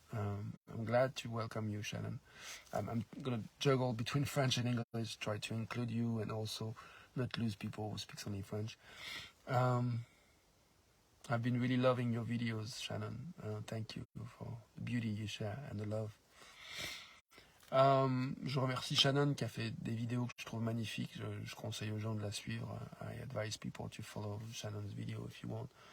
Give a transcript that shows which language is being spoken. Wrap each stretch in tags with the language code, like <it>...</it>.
<en>I'm glad to welcome you, Shannon. I'm going to juggle between French and English, try to include you and also not lose people who speak only French. I've been really loving your videos, Shannon. Thank you for the beauty you share and the love.</en> <fr>Je remercie Shannon qui a fait des vidéos que je trouve magnifiques. Je conseille aux gens de la suivre.</fr> <en>I advise people to follow Shannon's video if you want.</en>